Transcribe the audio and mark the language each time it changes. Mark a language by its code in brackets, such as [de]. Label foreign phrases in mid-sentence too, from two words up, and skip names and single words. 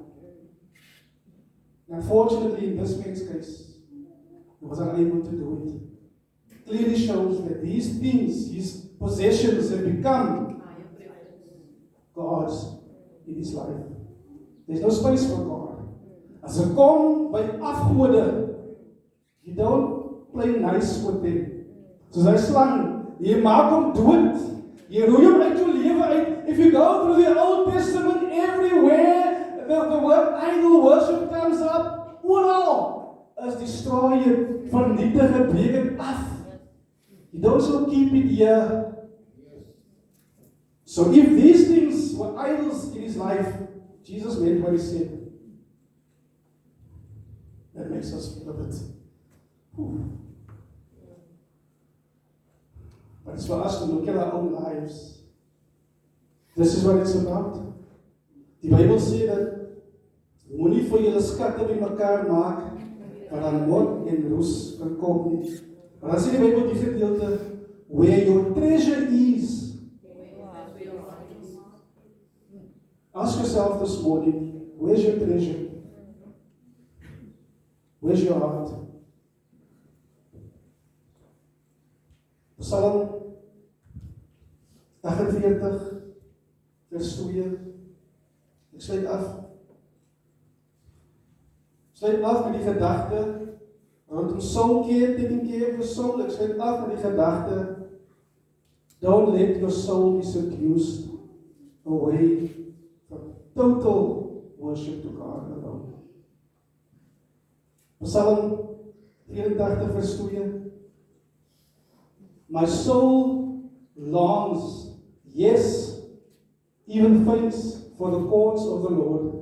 [en] And unfortunately, in this man's case, he was unable to do it. It clearly shows that these things, his possessions, have become gods in his life. There's no space for God. [af] As hy kom by afgode, [en] you don't play nice with them. [af] Soos hy slang, jy maak hom dood. Jy roei hom uit jou lewe uit. [en] If you go through the Old Testament, everywhere the word idol worship comes up, oral is destroy, [af] vernietig, breek het af. [en] You don't so keep it here. So if these things were idols in his life, Jesus meant what he said. That makes us feel a bit. Whew. But it's for us to look at our own lives. This is what it's about. [af] Die Bybel sê dat moenie vir julle skatte bymekaar maak wat aan mot en roes kan kom nie. Maar dan sê die Bybel die gedeelte, [en] where your treasure is. Ask yourself this morning, where's your treasure? Where's your heart? [af] Psalm 48, vers 2. Ek sluit af. Sluit af met die gedagte, rondom [en] soul care, taking care of your soul. [af] Ek sluit af met die gedagte, [en] don't let your soul be seduced away from total worship to God alone. [af] Psalm 84, vers 2. [en] My soul longs, yes, even faints for the courts of the Lord.